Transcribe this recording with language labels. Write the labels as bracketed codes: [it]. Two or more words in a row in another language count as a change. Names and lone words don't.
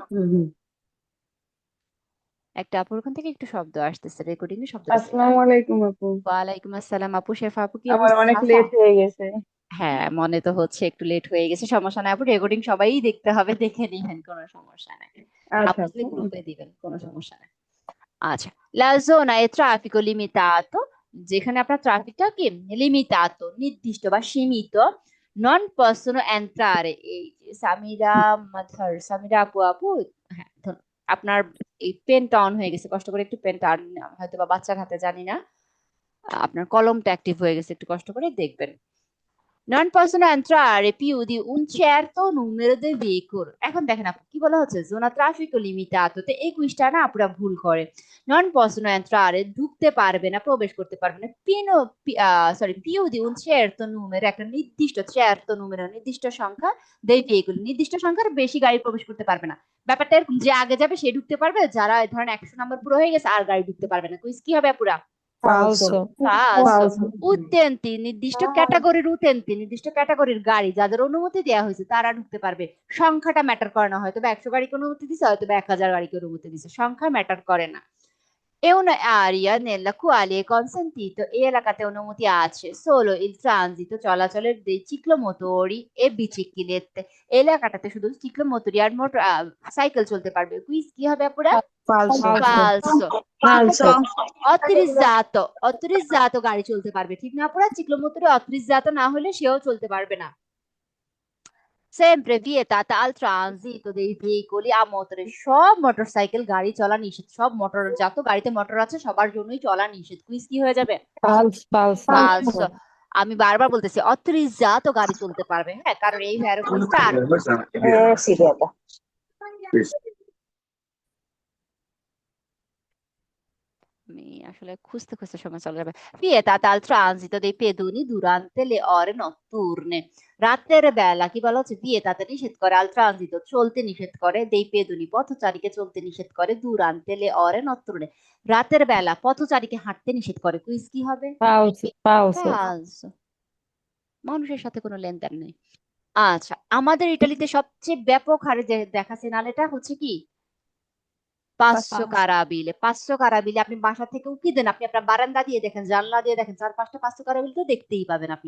[bn] একটা আপুর ওখান থেকে একটু শব্দ আসতেছে, রেকর্ডিং এ শব্দটা চলে আসসালামু আসছে। আলাইকুম আপু। ওয়ালাইকুম আসসালাম আপু, শেফা আপু, কি আমার অবস্থা? অনেক সাফা? লেট হয়ে গেছে। হ্যাঁ, মনে তো হচ্ছে একটু লেট হয়ে গেছে, সমস্যা নাই আপু, রেকর্ডিং সবাই দেখতে হবে, দেখে নিবেন, কোনো সমস্যা নাই। আচ্ছা আপনি আপু। গ্রুপে দিবেন, কোনো সমস্যা নাই। আচ্ছা, [it] la zona è traffico limitato, [bn] যেখানে আপনার ট্রাফিকটা কি লিমিটাতো, নির্দিষ্ট বা সীমিত, [it] non possono entrare, [bn] এই যে সামিরা মাথার, সামিরা আপু আপু, হ্যাঁ আপনার এই পেনটা অন হয়ে গেছে, কষ্ট করে একটু পেনটা হয়তো বা বাচ্চার হাতে, জানি না, আপনার কলমটা অ্যাক্টিভ হয়ে গেছে, একটু কষ্ট করে দেখবেন। [it] Non possono entrare più di un certo numero di veicoli। [bn] এখন দেখেন আপু কি বলা হচ্ছে, জোনা ট্রাফিক লিমিটাতো, তো এই কুইজটা না আপুরা ভুল করে। [it] non possono entrare [bn] ঢুকতে পারবে না, প্রবেশ করতে পারবে না, [it] più di un certo numero [bn] একটা নির্দিষ্ট [it] certo numero [bn] নির্দিষ্ট সংখ্যা [it] dei veicoli [bn] নির্দিষ্ট সংখ্যার বেশি গাড়ি প্রবেশ করতে পারবে না। ব্যাপারটা এরকম, যে আগে যাবে সে ঢুকতে পারবে, যারা ধরেন 100 নম্বর পুরো হয়ে গেছে আর গাড়ি ঢুকতে পারবে না। কুইজ কি হবে আপুরা? ফালসো Falso. ফালসো। ফালসো উতেন্তি নির্দিষ্ট ক্যাটাগরির গাড়ি যাদের অনুমতি দেওয়া হয়েছে তারা ঢুকতে পারবে। সংখ্যাটা ম্যাটার করে না, হয়তো বা 100 গাড়িকে অনুমতি দিছে, হয়তো বা 1000 গাড়িকে অনুমতি দিছে, সংখ্যা ম্যাটার করে না। [it] È un'area nella quale è consentito e [bn] এলাকাতে অনুমতি আছে [it] solo il transito চলাচলের dei ciclomotori e biciclette। [bn] এলাকাটাতে শুধু চিক্লোমোটরি আর মোটর সাইকেল চলতে পারবে। কুইজ কি হবে আপুরা? ফালসো ফালসো। ফালসো অথরিজাতো গাড়ি চলতে পারবে, ঠিক না আপুরা? চিক্লোমোটরে অথরিজাতো না হলে সেও চলতে পারবে না। [it] sempre vietata al transito dei veicoli a motore। [bn] সব মোটরসাইকেল গাড়ি চলা নিষেধ, সব মোটরজাত গাড়িতে মোটর আছে সবার জন্যই চলা নিষেধ। কুইজ কি হয়ে যাবে? [it] Falso. Falso. [bn] ফালসো। আমি বারবার বলতেছি অথরিজাতো গাড়ি চলতে পারবে, হ্যাঁ, কারণ এই ভ্যারো কুইজটা [it] sì, Beata. [bn] আমি আসলে খুঁজতে খুঁজতে সময় চলে যাবে। [it] vietata al transito dei pedoni durante le ore notturne। [bn] রাতের বেলা কি বলা হচ্ছে? vietata নিষেধ করে, [it] al transito [bn] চলতে নিষেধ করে, [it] dei pedoni [bn] পথচারীকে চলতে নিষেধ করে, [it] durante le ore notturne [bn] রাতের বেলা পথচারীকে হাঁটতে নিষেধ করে। কুইজ কি হবে? [it] Falso. Falso. [bn] ফালসো। মানুষের সাথে কোনো লেনদেন নেই। আচ্ছা, আমাদের ইটালিতে সবচেয়ে ব্যাপক হারে যে দেখাচ্ছে নালেটা হচ্ছে কি? পাঁচশো কারাবিলে। 500 কারাবিলে আপনি বাসা থেকে উকি দেন, আপনি আপনার বারান্দা দিয়ে দেখেন, জানলা দিয়ে দেখেন, 4-5টা 500 কারাবিল তো দেখতেই পাবেন আপনি।